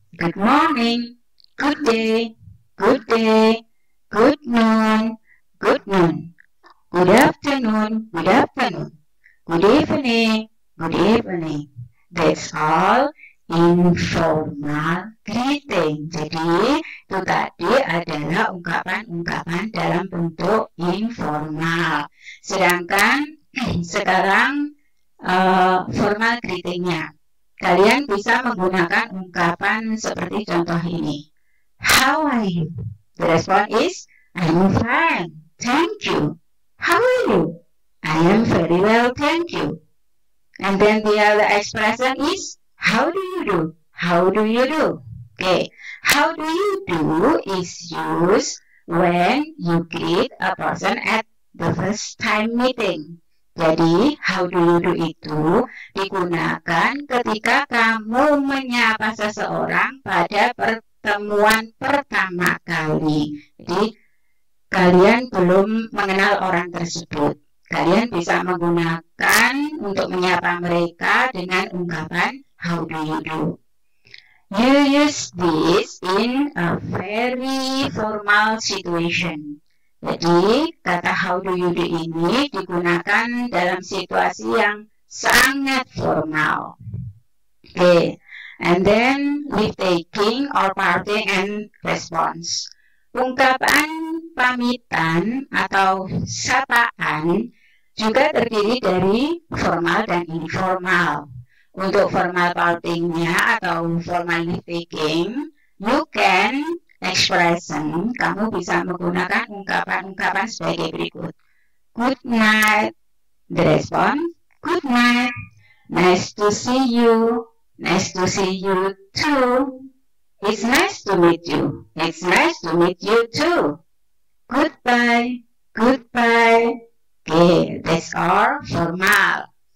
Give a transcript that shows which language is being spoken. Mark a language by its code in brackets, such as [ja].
[en] Good morning, good day. Good day, good noon, good noon, good afternoon, good afternoon, good evening, good evening. That's all informal greeting. [id] Jadi itu tadi adalah ungkapan-ungkapan dalam bentuk informal. Sedangkan sekarang formal greetingnya. Kalian bisa menggunakan ungkapan seperti contoh ini. [en] How are you? The response is, I'm fine, thank you. How are you? I am very well, thank you. And then the other expression is, how do you do? How do you do? Okay, how do you do is used when you greet a person at the first time meeting. [id] Jadi, [en] how do you do [id] itu digunakan ketika kamu menyapa seseorang pada pertemuan pertama kali. Jadi, kalian belum mengenal orang tersebut. Kalian bisa menggunakan untuk menyapa mereka dengan ungkapan [en] how do you do. You use this in a very formal situation. [id] Jadi, kata [en] how do you do [id] ini digunakan dalam situasi yang sangat formal. Okay. [en] And then leave taking or parting and response. [id] Ungkapan pamitan atau sapaan juga terdiri dari formal dan informal. Untuk formal partingnya atau formal leave taking, [en] you can expression, [id] kamu bisa menggunakan ungkapan-ungkapan sebagai berikut. [en] Good night. The response, good night. Nice to see you. Nice to see you too. It's nice to meet you. It's nice to meet you too. Goodbye. Goodbye. Okay, that's all formal.